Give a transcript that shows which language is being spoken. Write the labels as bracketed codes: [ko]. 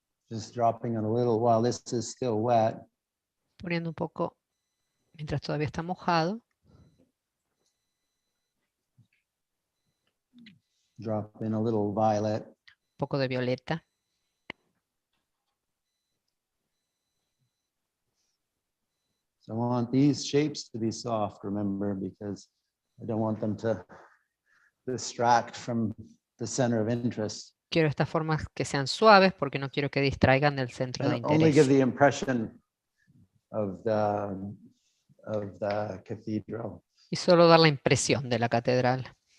[en] Just dropping it a little while this is still wet. [es] Poniendo un poco mientras todavía está mojado. [en] Drop in a little violet. [es] Un poco de violeta. [en] So I want these shapes to be soft, remember, because I don't want them to distract from the center of interest. [es] Quiero estas formas que sean suaves porque no quiero que distraigan del centro de [en] And only give [es] interés. [en] the impression of the cathedral. [es] Y solo dar la impresión de la catedral.